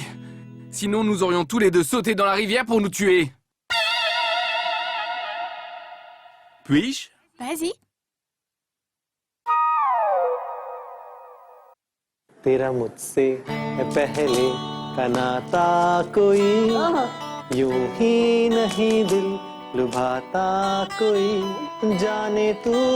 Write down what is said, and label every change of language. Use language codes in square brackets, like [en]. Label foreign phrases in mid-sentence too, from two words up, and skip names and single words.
[fr] Sinon, nous aurions tous les deux sauté dans la rivière pour nous tuer. Puis-je? Vas-y. [hi] तेरा मुझसे है पहले का नाता कोई यूं ही नहीं दिल लुभाता कोई जाने तू